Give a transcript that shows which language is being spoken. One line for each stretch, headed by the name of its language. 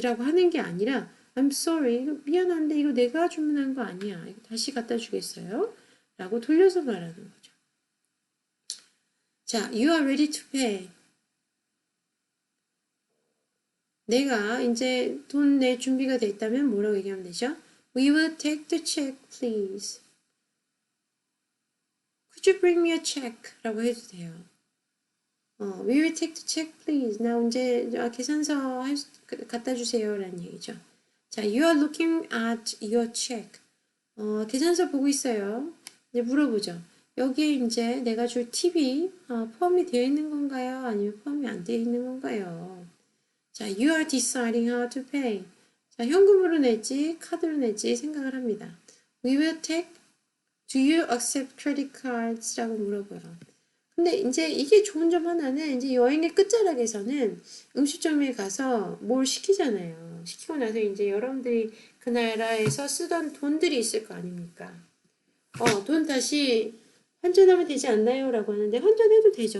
Korean: 라고 하는 게 아니라
English: I'm sorry.
Korean: 이거 미안한데 이거 내가 주문한 거 아니야. 이거 다시 갖다 주겠어요? 라고 돌려서 말하는 거죠.
English: 자, you are ready to pay.
Korean: 내가 이제 돈 낼 준비가 돼 있다면 뭐라고 얘기하면 되죠?
English: We will take the check, please. Could you bring me a check?
Korean: 라고 해도 돼요.
English: We will take the check, please.
Korean: 나 이제 계산서 갖다 주세요. 라는 얘기죠. 자,
English: you are looking at your check.
Korean: 계산서 보고 있어요. 이제 물어보죠. 여기에 이제 내가 줄 팁이 포함이 되어 있는 건가요? 아니면 포함이 안 되어 있는 건가요?
English: 자, you are deciding how to pay.
Korean: 자, 현금으로 낼지 카드로 낼지 생각을 합니다.
English: We will take, do you accept credit cards?
Korean: 라고 물어봐요. 근데 이제 이게 좋은 점 하나는 이제 여행의 끝자락에서는 음식점에 가서 뭘 시키잖아요. 시키고 나서 이제 여러분들이 그 나라에서 쓰던 돈들이 있을 거 아닙니까? 돈 다시 환전하면 되지 않나요? 라고 하는데 환전해도 되죠.